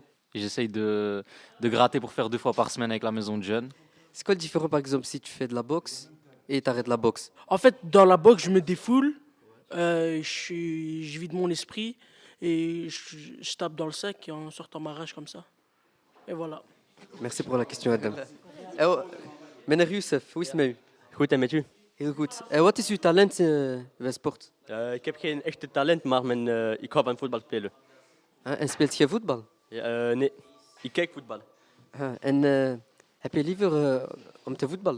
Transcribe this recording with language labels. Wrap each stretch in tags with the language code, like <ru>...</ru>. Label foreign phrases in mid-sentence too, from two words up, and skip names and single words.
<fr>Et j'essaye de gratter pour faire 2 fois par semaine avec la maison de jeunes. C'est quoi le différent, par exemple, si tu fais de la boxe et tu arrêtes la boxe? En fait, dans la boxe, je me défoule, je vide mon esprit et je tape dans le sac en sortant ma rage comme ça. Et voilà. Merci pour la question, Adam.</fr> <nl>Meneer Youssef, hoe is het met u? Goed, en met u? Heel goed. Wat is uw talent bij sport? Ik heb geen echte talent, maar ik hou van voetbal spelen. En speelt je voetbal? Nee, ik kijk voetbal. En heb je liever om te voetballen?</nl>